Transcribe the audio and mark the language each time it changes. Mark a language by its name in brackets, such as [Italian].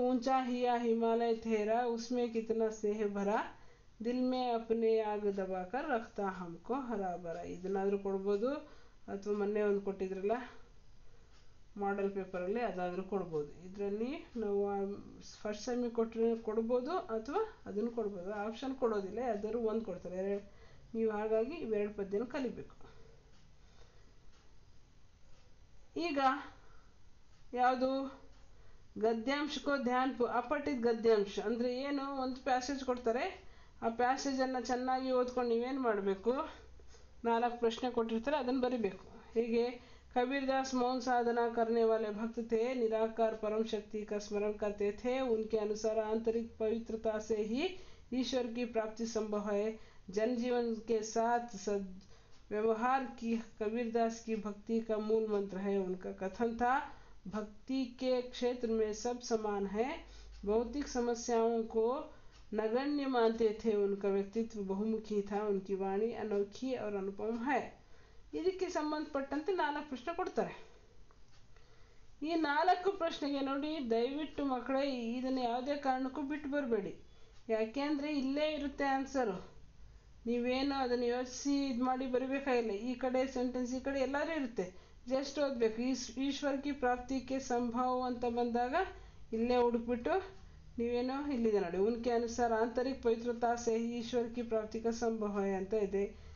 [Hindi] ऊंचा हिया हिमालय ठहरा उसमें कितना स्नेह भरा दिल में अपने आग दबाकर रखता हमको हरा भरा. [Kannada] ಇದನ್ನಾದರೂ ಕೊಡ್ಬೋದು, ಅಥವಾ ಮೊನ್ನೆ ಒಂದು ಕೊಟ್ಟಿದ್ರಲ್ಲ ಮಾಡೆಲ್ ಪೇಪರಲ್ಲಿ, ಅದಾದರೂ ಕೊಡ್ಬೋದು. ಇದರಲ್ಲಿ ನಾವು ಫಸ್ಟ್ ಸೆಮಿಗೆ ಕೊಡ್ಬೋದು ಅಥವಾ ಅದನ್ನು ಕೊಡ್ಬೋದು. ಆಪ್ಷನ್ ಕೊಡೋದಿಲ್ಲ, ಯಾವ್ದಾದ್ರು ಒಂದು ಕೊಡ್ತಾರೆ. ನೀವು ಹಾಗಾಗಿ ಇವೆರಡು ಪದ್ಯನ ಕಲಿಬೇಕು. ಈಗ ಯಾವುದು? [Hindi] ಗದ್ಯಾಂಶ ಕೋ ಧ್ಯಾನ್ [Kannada] ಅಪಠಿತ ಗದ್ಯಾಂಶ ಅಂದರೆ ಏನು, ಒಂದು ಪ್ಯಾಸೇಜ್ ಕೊಡ್ತಾರೆ, ಆ ಪ್ಯಾಸೇಜನ್ನು ಚೆನ್ನಾಗಿ ಓದ್ಕೊಂಡು ನೀವೇನು ಮಾಡಬೇಕು, 4 ಪ್ರಶ್ನೆ ಕೊಟ್ಟಿರ್ತಾರೆ, ಅದನ್ನು ಬರಿಬೇಕು. [Hindi] ಹೀಗೆ कबीरदास मौन साधना करने वाले भक्त थे, निराकार परम शक्ति का स्मरण करते थे, उनके अनुसार आंतरिक पवित्रता से ही ईश्वर की प्राप्ति संभव है. जनजीवन के साथ सद व्यवहार की कबीरदास की भक्ति का मूल मंत्र है. उनका कथन था, भक्ति के क्षेत्र में सब समान है. भौतिक समस्याओं को नगण्य मानते थे. उनका व्यक्तित्व बहुमुखी था. उनकी वाणी अनोखी और अनुपम है. [Kannada] ಇದಕ್ಕೆ ಸಂಬಂಧಪಟ್ಟಂತೆ 4 ಪ್ರಶ್ನೆ ಕೊಡ್ತಾರೆ. ಈ 4 ಪ್ರಶ್ನೆಗೆ ನೋಡಿ, ದಯವಿಟ್ಟು ಮಕ್ಕಳೇ ಇದನ್ನು ಯಾವುದೇ ಕಾರಣಕ್ಕೂ ಬಿಟ್ಟು ಬರಬೇಡಿ. ಯಾಕೆಂದರೆ ಇಲ್ಲೇ ಇರುತ್ತೆ ಆನ್ಸರು. ನೀವೇನು ಅದನ್ನು ಯೋಚಿಸಿ ಇದು ಮಾಡಿ ಬರಿಬೇಕಾಗಿಲ್ಲ. ಈ ಕಡೆ ಸೆಂಟೆನ್ಸ್, ಈ ಕಡೆ ಎಲ್ಲರೂ ಇರುತ್ತೆ, ಜಸ್ಟ್ ಓದಬೇಕು. [Hindi] ಈಶ್ವರ್ ಕಿ ಪ್ರಾಪ್ತಿಗೆ ಸಂಭವ [Kannada] ಅಂತ ಬಂದಾಗ ಇಲ್ಲೇ ಹುಡುಕ್ಬಿಟ್ಟು ನೀವೇನು ಇಲ್ಲಿದೆ ನೋಡಿ, [Hindi] ಉನ್ಕೆ ಅನುಸಾರ ಆಂತರಿಕ ಪವಿತ್ರತಾ ಸೇ ಈಶ್ವರ್ ಕಿ ಪ್ರಾಪ್ತಿಗೆ ಸಂಭವ [Kannada] ಅಂತ ಇದೆ.